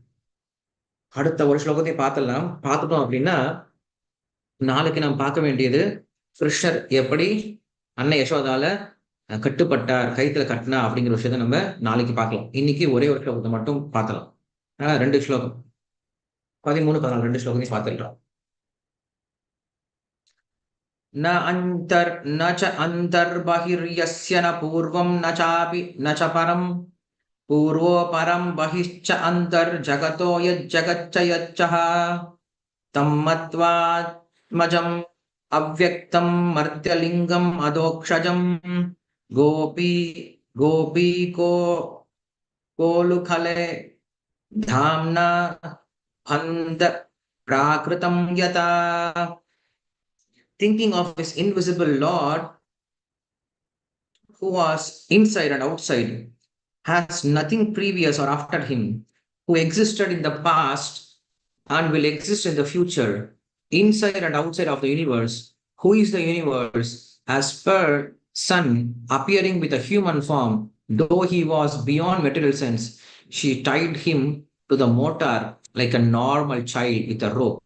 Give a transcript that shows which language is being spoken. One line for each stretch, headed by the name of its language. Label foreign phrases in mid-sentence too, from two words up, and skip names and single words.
Tamil: அடுத்த ஒரு ஸ்லோகத்தையும் பார்த்துடலாம். பார்த்துட்டோம் அப்படின்னா, நாளைக்கு நாம் பார்க்க வேண்டியது கிருஷ்ணர் எப்படி அன்னை யசோதால கட்டுப்பட்டார், கயித்துல கட்டுனா அப்படிங்கிற விஷயத்த நம்ம நாளைக்கு பார்க்கலாம். இன்னைக்கு ஒரே ஒரு ஸ்லோகத்த மட்டும் பார்க்கலாம். 2 ஸ்லோகம். 13, 14 2 ஸ்லோகத்தையும் பார்த்துடலாம்.
Sanskrit: न च अन्तर्बहिर्यस्य न पूर्वं न च परं पूर्वोपरं बहिश्च अन्तर्जगतो यज्जगच्च यच्चः तं मत्वात्मजम् अव्यक्तं मर्त्यलिङ्गम् अधोक्षजं गोपी गोपीको कोलुखले धाम्ना हन्त प्राकृतं यथा
English: thinking of his invisible Lord who was inside and outside, has nothing previous or after him, who existed in the past and will exist in the future, inside and outside of the universe, who is the universe, as per Sun appearing with a human form, though he was beyond material sense, she tied him to the motor like a normal child with a rope.